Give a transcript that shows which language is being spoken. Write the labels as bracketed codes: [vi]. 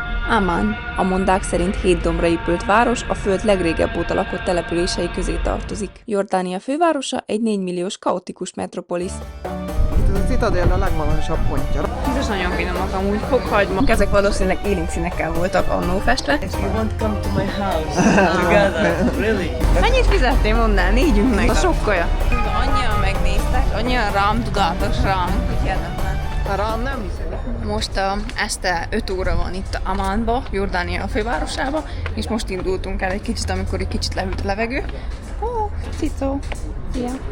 [hu] Amman, a mondák szerint 7 dombra épült város, a föld legrégebb óta lakott települései közé tartozik. Jordánia fővárosa egy 4 milliós kaotikus metropolisz. Itt az Citadel a legmagasabb pontja. Biztos nagyon finomak amúgy, fokhagyma. Ezek valószínűleg élénk színekkel voltak annó festve. [en] You want to come to my house together? Really? [hu] Mennyit fizettél, mondd négyünknek? A sok kaja. Annyian megnéztek, annyian rám tudatos rám, hogy hihetetlen. Rám nem hiszem. Most este 5 óra van itt Ammanba, Jordánia a fővárosába, és most indultunk el egy kicsit, amikor egy kicsit lehűlt a levegő. Ó, cicó! Szia!